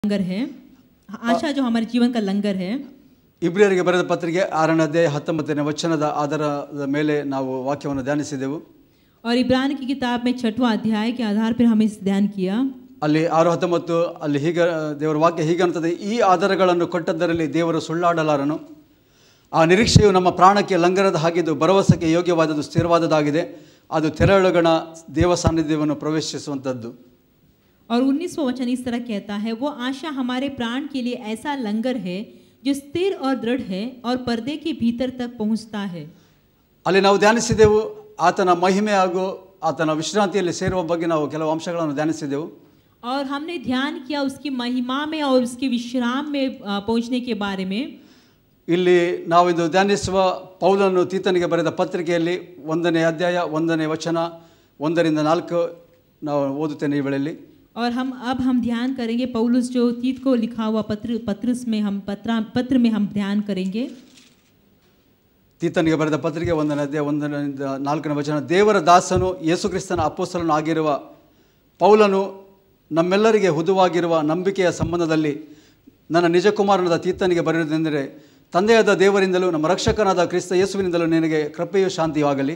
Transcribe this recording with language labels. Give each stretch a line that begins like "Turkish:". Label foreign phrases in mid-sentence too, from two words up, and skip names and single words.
Hindi: लंगर है, आशा जो हमारे जीवन का लंगर है।
Kannada: ಇಬ್ರಿಯರಿಗೆ ಬರೆದ ಪತ್ರಿಕೆ 6ನೇ ಅಧ್ಯಾಯ 19ನೇ ವಚನದ ಆಧಾರದ ಮೇಲೆ ನಾವು ವಾಕ್ಯವನ್ನು ಧ್ಯಾನಿಸಿದೆವು.
Hindi: और इब्रानी की किताब में 6वां अध्याय के आधार पर हमें ध्यान किया.
Kannada: ಅಲ್ಲಿ 6:19 ಅಲ್ಲಿ ಹೀಗೆ ದೇವರ ವಾಕ್ಯ ಹೀಗೆ ಅಂತದೆ, ಈ ಆಧಾರಗಳನ್ನು ಕೊಟ್ಟದ್ದರಲ್ಲಿ ದೇವರು ಸುಳ್ಳಾಡಲಾರನು. ಆ ನಿರೀಕ್ಷೆಯು ನಮ್ಮ ಪ್ರಾಣಕ್ಕೆ ಲಂಗರದ ಹಾಗಿದ್ದು ಭರವಸೆಗೆ ಯೋಗ್ಯವಾದದ್ದು ಸ್ಥಿರವಾದದ್ದಾಗಿದೆ. ಅದು ತೆರಳುಗಣ ದೇವ ಸಾನ್ನಿಧ್ಯವನ್ನು ಪ್ರವೇಶಿಸುವಂಥದ್ದು.
Hindi: और 19वां वचन इस तरह कहता है, वो आशा हमारे प्राण के लिए ऐसा लंगर है जो स्थिर और दृढ़ है और पर्दे के भीतर तक पहुंचता है.
Kannada: ಅಲ್ಲಿ ನಾವು ಧ್ಯಾನಿಸಿದೆವು ಆತನ ಮಹಿಮೆ ಹಾಗೂ ಆತನ ವಿಶ್ರಾಂತಿಯಲ್ಲಿ ಸೇರುವ ಬಗ್ಗೆ ನಾವು ಕೆಲವು ಅಂಶಗಳನ್ನು ಧ್ಯಾನಿಸಿದೆವು.
Hindi: और हमने ध्यान किया उसकी महिमा में और उसके विश्राम में पहुंचने के बारे में.
Kannada: ಇಲ್ಲಿ ನಾವು ಇಂದು ಧ್ಯಾನಿಸುವ ಪೌಲನು ತೀತನಿಗೆ ಬರೆದ ಪತ್ರಿಕೆಯಲ್ಲಿ 1ನೇ ಅಧ್ಯಾಯ 1ನೇ ವಚನ 1ರಿಂದ 4 ನಾವು ಓದುತ್ತೇನೆ ಈ ವೇಳೆಯಲ್ಲಿ.
Hindi: और हम ध्यान करेंगे पौलुस जो तीत को लिखा हुआ पत्र में हम ध्यान करेंगे.
Kannada: ತೀತನಿಗೆ ಬರೆದ ಪತ್ರಿಕೆ 1ನೇ ಅಧ್ಯಾಯ 1ರಿಂದ 4ನೇ ವಚನ. ದೇವರ ದಾಸನು ಯೇಸುಕ್ರಿಸ್ತನ ಅಪೊಸ್ತಲನು ಆಗಿರುವ ಪೌಲನು ನಮ್ಮೆಲ್ಲರಿಗೆ ಹುದುವಾಗಿರುವ ನಂಬಿಕೆಯ ಸಂಬಂಧದಲ್ಲಿ ನನ್ನ ನಿಜ ಕುಮಾರನಾದ ತೀತನಿಗೆ ಬರೆಯುವುದೆಂದರೆ, ತಂದೆಯಾದ ದೇವರಿಂದಲೂ ನಮ್ಮ ರಕ್ಷಕನಾದ ಕ್ರಿಸ್ತ ಯೇಸುವಿನಿಂದಲೂ ನಿನಗೆ ಕೃಪೆಯೂ ಶಾಂತಿಯಾಗಲಿ.